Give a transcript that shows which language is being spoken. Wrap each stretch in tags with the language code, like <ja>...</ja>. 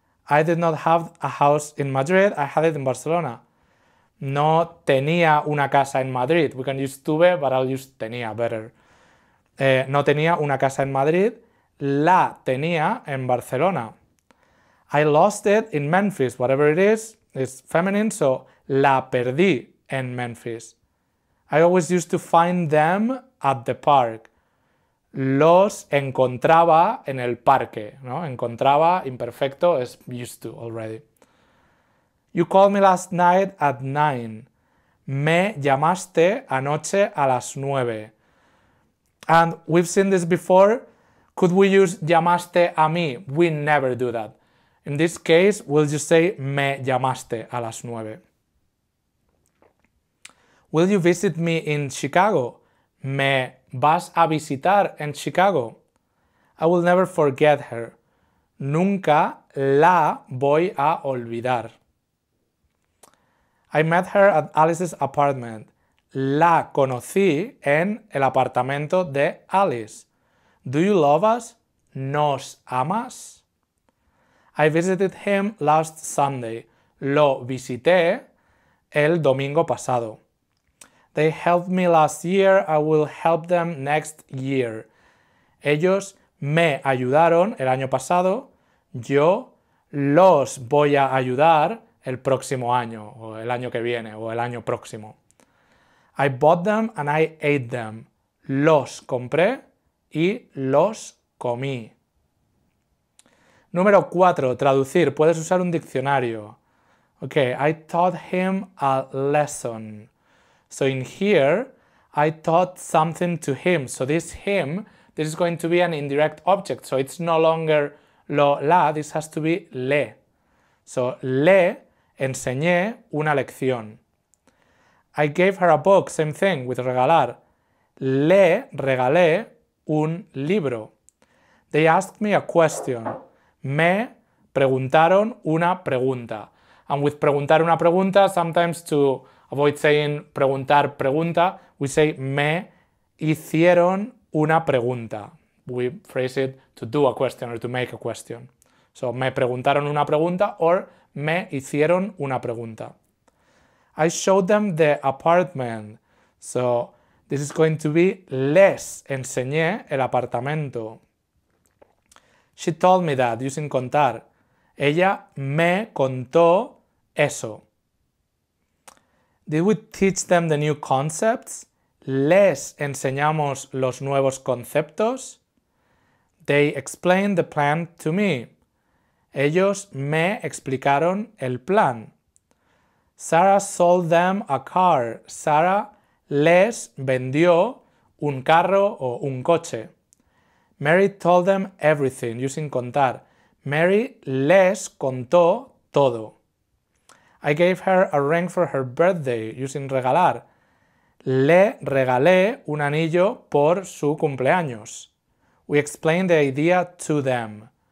<en>I did not have a house in Madrid, I had it in Barcelona.</en> <es>No tenía una casa en Madrid.</es> <en>We can use tuve, but I'll use tenía better.</en> <es>No tenía una casa en Madrid, la tenía en Barcelona.</es> <en>I lost it in Memphis. Whatever it is feminine, so</en> <es>la perdí en Memphis.</es> <en>I always used to find them at the park.</en> <es>Los encontraba en el parque, ¿no? Encontraba, imperfecto,</es> <en>es used to already. You called me last night at 9.</en> <es>Me llamaste anoche a las 9.</es> <en>And we've seen this before. Could we use</en> <es>llamaste a mí?</es> <en>We never do that. In this case, we'll just say</en> <es>me llamaste a las 9.</es> <en>Will you visit me in Chicago?</en> <es>¿Me vas a visitar en Chicago?</es> <en>I will never forget her.</en> <es>Nunca la voy a olvidar.</es> <en>I met her at Alice's apartment.</en> <es>La conocí en el apartamento de Alice.</es> <en>Do you love us?</en> <es>¿Nos amas?</es> <en>I visited him last Sunday.</en> <es>Lo visité el domingo pasado.</es> <en>They helped me last year. I will help them next year.</en> <es>Ellos me ayudaron el año pasado. Yo los voy a ayudar el próximo año, o el año que viene, o el año próximo.</es> <en>I bought them and I ate them.</en> <es>Los compré y los comí. Número 4. Traducir. Puedes usar un diccionario.</es> <en>Okay, I taught him a lesson. So in here, I taught something to him. So this him, this is going to be an indirect object. So it's no longer lo, la, this has to be le. So</en> <es>le enseñé una lección.</es> <en>I gave her a book, same thing, with regalar.</en> <es>Le regalé un libro.</es> <en>They asked me a question.</en> <es>Me preguntaron una pregunta.</es> <en>And with</en> <es>preguntar una pregunta,</es> <en>sometimes to avoid saying</en> <es>preguntar pregunta,</es> <en>we say</en> <es>me hicieron una pregunta.</es> <en>We phrase it to do a question or to make a question. So</en> <es>me preguntaron una pregunta</es> <en>or</en> <es>me hicieron una pregunta.</es> <en>I showed them the apartment. So this is going to be</en> <es>les enseñé el apartamento.</es> <en>She told me that, using contar.</en> <es>Ella me contó eso.</es> <en>Did we teach them the new concepts?</en> <es>¿Les enseñamos los nuevos conceptos?</es> <en>They explained the plan to me.</en> <es>Ellos me explicaron el plan.</es> <en>Sarah sold them a car.</en> <es>Sarah les vendió un carro o un coche.</es> <en>Mary told them everything, using contar.</en> <es>Mary les contó todo.</es> <en>I gave her a ring for her birthday, using regalar.</en> <es>Le regalé un anillo por su cumpleaños.</es> <en>We explained the idea to them.</en>